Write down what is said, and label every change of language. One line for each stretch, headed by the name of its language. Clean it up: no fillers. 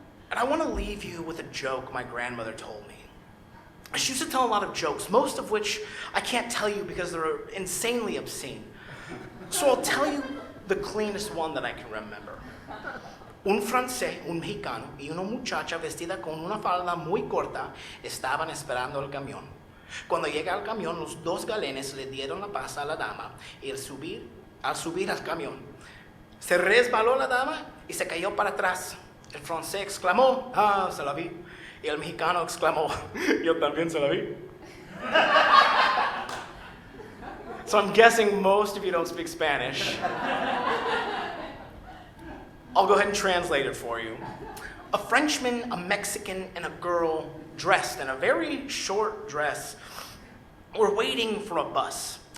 English: And I want to leave you with a joke my grandmother told me. She used to tell a lot of jokes, most of which I can't tell you because they're insanely obscene. So I'll tell you the cleanest one that I can remember.
Spanish: Un francés, un mexicano y una muchacha vestida con una falda muy corta estaban esperando el camión. Cuando llega al camión, los dos galenes le dieron la pasa a la dama y al subir al camión, se resbaló la dama y se cayó para atrás. El francés exclamó, ah, se la vi. Y el mexicano exclamó, yo también se la vi.
English: So I'm guessing most of you don't speak Spanish. I'll go ahead and translate it for you. A Frenchman, a Mexican, and a girl dressed in a very short dress were waiting for a bus.